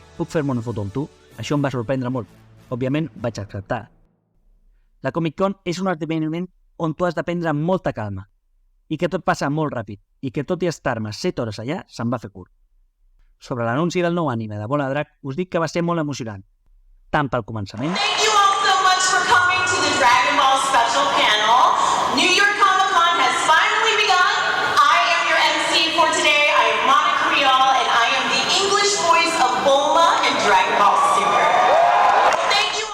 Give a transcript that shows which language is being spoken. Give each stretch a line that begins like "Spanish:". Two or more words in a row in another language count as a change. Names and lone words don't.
Catalan: Puc fer-me una foto amb tu? Això em va sorprendre molt. Òbviament vaig acceptar. La Comic Con és un esdeveniment on tu has de prendre amb molta calma i que tot passa molt ràpid i que tot i estar-me 7 hores allà se'm va fer curt. Sobre l'anunci del nou anime de Bola de Drac us dic que va ser molt emocionant, tant pel començament.
English: Thank you all so much for coming to the Dragon Ball special panel. New York Comic Con has finally begun. I am your MC for today. I am Monica Rial and I am the English voice of Bulma in Dragon Ball Super. Thank you.